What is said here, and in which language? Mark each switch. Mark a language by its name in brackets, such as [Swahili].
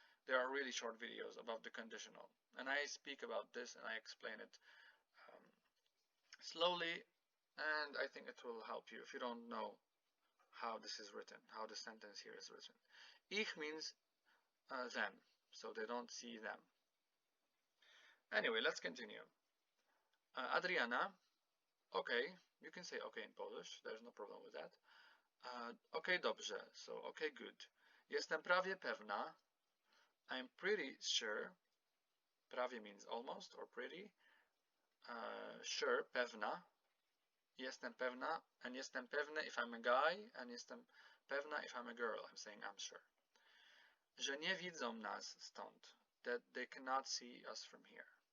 [English] They are really short videos about the conditional, and I speak about this and I explain it slowly, and I think it will help you if you don't know how this is written, how the sentence here is written. Ich means them, so they don't see them. Anyway, let's continue. Adriana, okay, you can say okay in Polish, there's no problem with that. Okay, dobrze, so okay, good. [Polish] Jestem prawie pewna, [English] I'm pretty sure. Prawie means almost or pretty. Sure, pewna. [Polish] Jestem pewna, [English] and jestem pewny if I'm a guy, and jestem pewna if I'm a girl. I'm saying I'm sure. [Polish] że nie widzą nas stąd. [English] That they cannot see us from here.